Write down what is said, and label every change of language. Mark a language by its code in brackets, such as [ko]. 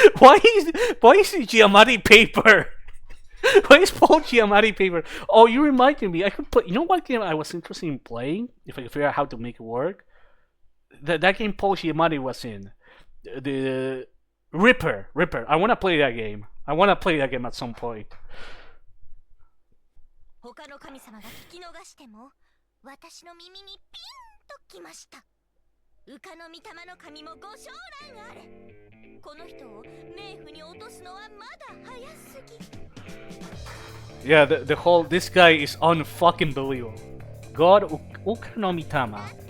[en] Why is he Giamatti Paper? Why is Paul Giamatti Paper? Oh, you reminded me. I could play. You know what game I was interested in playing? If I could figure out how to make it work. That game Paul Giamatti was in. The Ripper. I want to play that game. I want to play that game at some point. [ja] 他の神様が聞き逃しても、私の耳にピンときました。羽化の御霊の神もご承覧あれ。この人を冥府に落とすのはまだ早すぎ。 [en] Yeah, the whole this guy is unfucking believable. God Ukanomiitama.